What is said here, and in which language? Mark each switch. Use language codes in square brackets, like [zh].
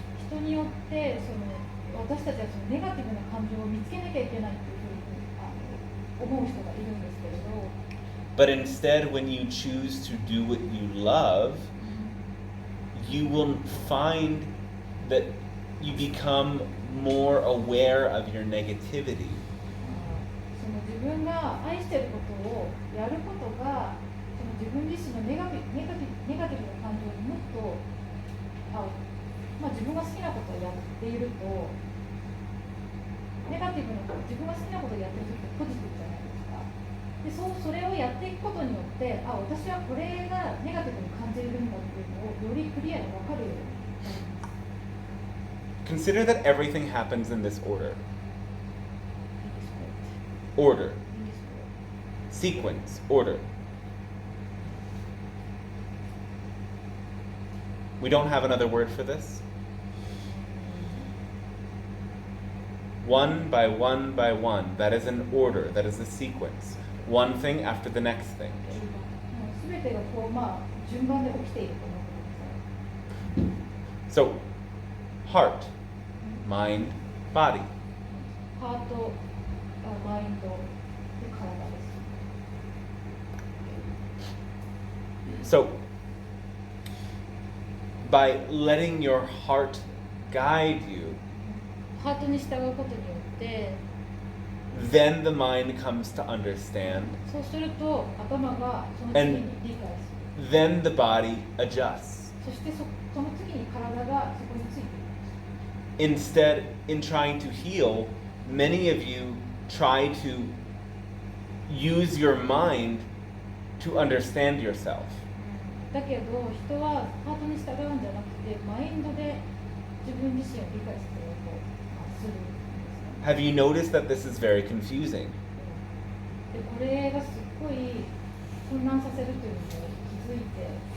[ja] 人によって私たちはそのネガティブな感情を見つけなきゃいけないというふうに思う人がいるんですけれど、 [en] But instead, when you choose to do what you love, you will find that you become more aware of your negativity. [ja] その自分が愛していることをやることが、その自分自身のネガティブな感情にもっと自分が好きなことをやっていると、ネガティブな自分が好きなことをやっているとポジティブじゃないですか。で、それをやっていくことによって、私はこれがネガティブに感じるんだっていうのをよりクリアに分かるようになります。 [en] Consider that everything happens in this order. Order. Sequence. Order. We don't have another word for this. One by one by one. That is an order. That is a sequence. One thing after the next thing. [ja] すべてが順番で起きていると思ってください。 [en] So, heart, mind, body. [ja] ハート、マインド、で体です。 [en] So, by letting your heart guide you, [ja] ハートに従うことによって、 [en] then the mind comes to understand, [ja] そうすると頭がその次に理解する。 [en] then the body adjusts. [ja] そしてその次に体がそこについていく。 [en] Instead, in trying to heal, many of you try to use your mind to understand yourself. [ja] だけど人はハートに従うんじゃなくてマインドで自分自身を理解することをするんですね。 [en] Have you noticed that this is very confusing? [ja] でこれがすっごい混乱させるというのを気づいて、